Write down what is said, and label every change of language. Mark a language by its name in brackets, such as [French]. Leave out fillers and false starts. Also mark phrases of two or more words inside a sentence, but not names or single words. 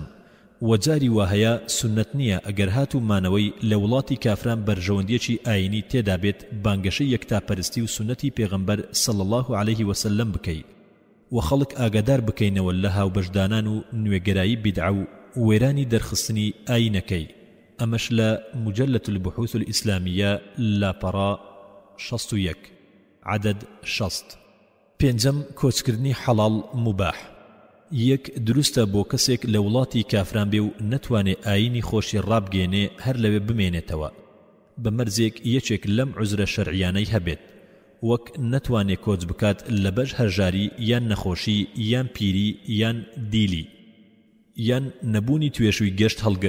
[Central Kurdish] وەجاری وهەیە سنەت نییە ئەگەر هاتوو مانەوەی لە وڵاتی کافران بەرژەوەندیەکی ئاینی تێدا بێت بانگەشەی یەکتاپەرستی و سنەتی پێغەمبەر [Arabic] صلی الله عليه وسلم [Central Kurdish] بکەیت و خەڵک ئاگادار بکەینەوە لە هاوبەشدانان و نوێگەرایی بیدعە و وێرانی دەرخستنی ئاینەکەی. ئەمەش لە مجلة البحوث الإسلامية لاپەڕا 61 عدد 60. 5 کۆچکردنی حەڵاڵ مباح. یەک دروستە بۆ کەسێک لە وڵاتی کافران بێ و نەتوانێ ئاینی خۆشی ڕابگێنێ هەر لەوێ بمێنێتەوە بە مەرجێک یەکێک لەم عوزرە شەرعیانەی هەبێت، وەک نەتوانێ کۆچ بکات لە بەش هەرژاری یان نەخۆشی یان پیری یان دیلی یان نەبوونی توێشووی گەشت هەڵگر.